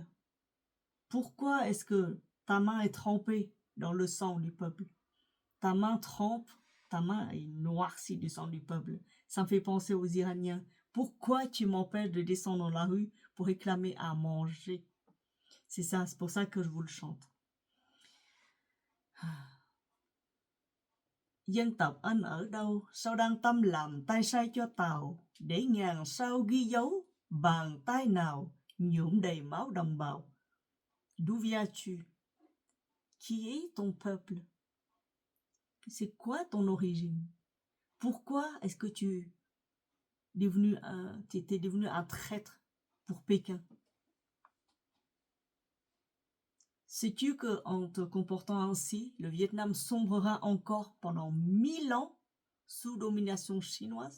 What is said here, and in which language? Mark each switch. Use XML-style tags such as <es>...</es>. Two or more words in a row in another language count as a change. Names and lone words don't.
<fr>Pourquoi est-ce que ta main est trempée dans le sang du peuple? Ta main est noircie du sang du peuple. Ça me fait penser aux Iraniens. Pourquoi tu m'empêches de descendre dans la rue pour réclamer à manger? C'est ça, c'est pour ça que je vous le chante.</fr> <vi>Dân tộc anh ở đâu, sao đang tâm làm tay sai cho Tàu, để ngàn sao ghi dấu, bàn tay nào nhuộm đầy máu đồng bào.</vi> <fr>D'où viens-tu? Qui est ton peuple? C'est quoi ton origine? Pourquoi est-ce que tu étais devenu un traître pour Pékin? Sais-tu qu'en te comportant ainsi, le Vietnam sombrera encore pendant 1000 ans sous domination chinoise?</fr>